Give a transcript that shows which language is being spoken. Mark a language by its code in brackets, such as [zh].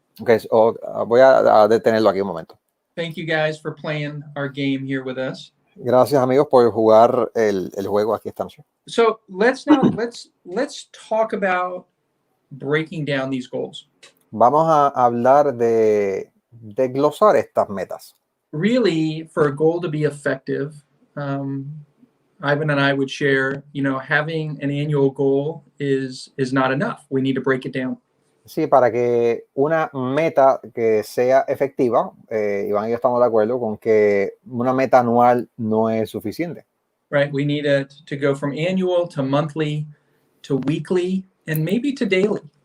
[en] Okay, so [es] voy a detenerlo aquí un momento. [en] Thank you guys for playing our game here with us. [es] Gracias, amigos, por jugar el juego aquí esta noche. [en] So let's talk about breaking down these goals. [es] Vamos a hablar de glosar estas metas. [en] Really, for a goal to be effective, Ivan and I would share, having an annual goal is not enough. We need to break it down. [es] Sí, para que una meta que sea efectiva, Iván y yo estamos de acuerdo con que una meta anual no es suficiente. [en] Right, we need to go from annual to monthly to weekly and maybe to daily.